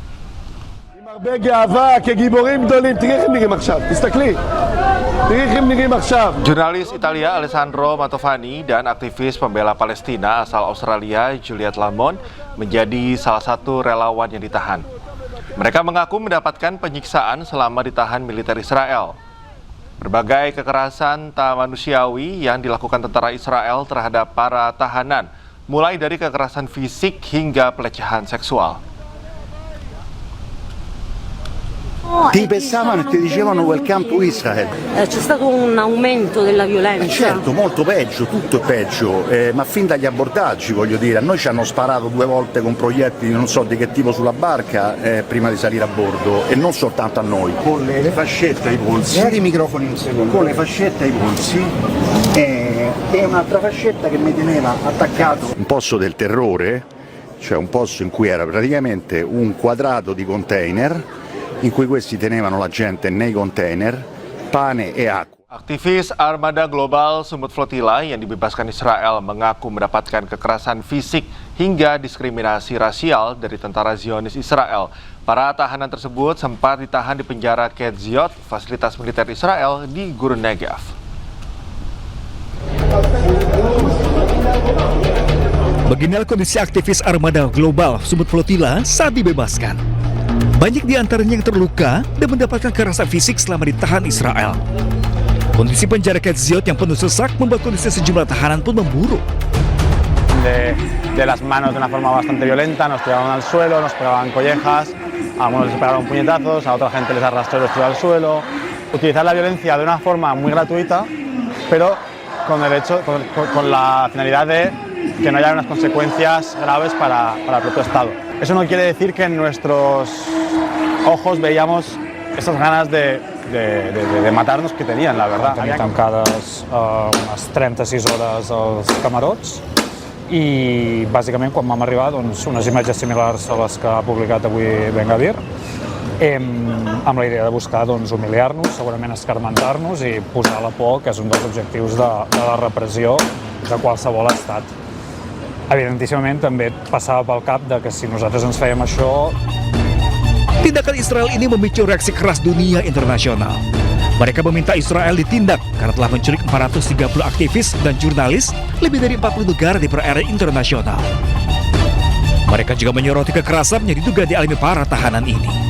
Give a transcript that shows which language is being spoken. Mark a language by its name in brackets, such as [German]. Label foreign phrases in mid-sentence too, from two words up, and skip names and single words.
[Indonesian] Jurnalis Italia Alessandro Mantovani dan aktivis pembela Palestina asal Australia Juliette Lamont menjadi salah satu relawan yang ditahan. Mereka mengaku mendapatkan penyiksaan selama ditahan militer Israel. Berbagai kekerasan tak manusiawi yang dilakukan tentara Israel terhadap para tahanan, mulai dari kekerasan fisik hingga pelecehan seksual. [Italian] Ti pensavano e ti dicevano [English] welcome to Israel. [Italian] C'è stato un aumento della violenza? Certo, molto peggio, tutto è peggio, ma fin dagli abbordaggi, voglio dire, a noi ci hanno sparato 2 volte con proiettili non so di che tipo sulla barca prima di salire a bordo, e non soltanto a noi. Con le fascette ai polsi, i microfoni un secondo, con le fascette ai polsi e un'altra fascetta che mi teneva attaccato. Un posto del terrore, cioè un posto in cui era praticamente un quadrato di container in cui questi tenevano la gente nei container, pane e acqua. [Indonesian] Aktivis Armada Global Sumut Flotilla yang dibebaskan Israel mengaku mendapatkan kekerasan fisik hingga diskriminasi rasial dari tentara Zionis Israel. Para tahanan tersebut sempat ditahan di penjara Ketziot, fasilitas militer Israel di Gurun Negev. Beginilah kondisi aktivis Armada Global Sumut Flotilla saat dibebaskan. Banyak di antaranya yang terluka dan mendapatkan kekerasan fisik selama ditahan Israel. Kondisi penjara Ketziot yang penuh sesak membuat kondisi sejumlah tahanan pun memburuk. [Spanish] De las manos de una forma bastante violenta, nos tiraban al suelo, nos pegaban collejas, a algunos les pegaron puñetazos, a otra gente les arrastró y los tiró al suelo. Utilizar la violencia de una forma muy gratuita, pero con la finalidad de que no haya unas consecuencias graves para el propio Estado. Eso no quiere decir que en nuestros ojos veíamos esas ganas de matar-nos [Catalan] que tenien, la veritat. Tenir tancades unes 36 hores als camarots i bàsicament quan vam arribar unes imatges similars a les que ha publicat avui Ben Gvir, amb la idea de buscar humiliar-nos, segurament escarmentar-nos i posar la por, que és un dels objectius de la repressió de qualsevol estat. Evidentíssimament també passava pel cap de que si nosaltres ens fèiem això. [Indonesian] Tindakan Israel ini memicu reaksi keras dunia internasional. Mereka meminta Israel ditindak karena telah menculik 430 aktivis dan jurnalis lebih dari 40 negara di perairan internasional. Mereka juga menyoroti kekerasan yang diduga dialami para tahanan ini.